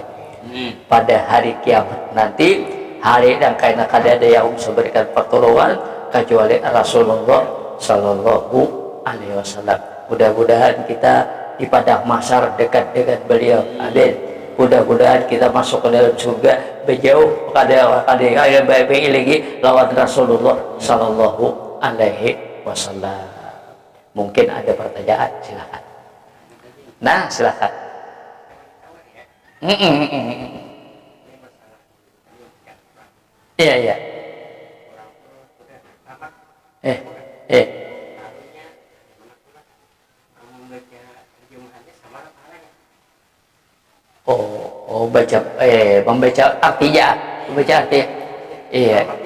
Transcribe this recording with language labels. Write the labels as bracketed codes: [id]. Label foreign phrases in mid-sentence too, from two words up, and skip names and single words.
[id] Pada hari kiamat nanti, hari yang karena kada ada yang bisa berikan pertolongan kecuali Rasulullah [ar] صلى الله عليه وسلم. [id] Mudah-mudahan kita di padang mahsyar dekat dengan beliau. Amin. Mudah-mudahan kita masuk ke dalam surga berjauh kada baik lagi lawan Rasulullah [ar] صلى الله عليه وسلم. [id] Mungkin ada pertanyaan, silakan. Nah, silakan. Iya. Membaca artinya, iya.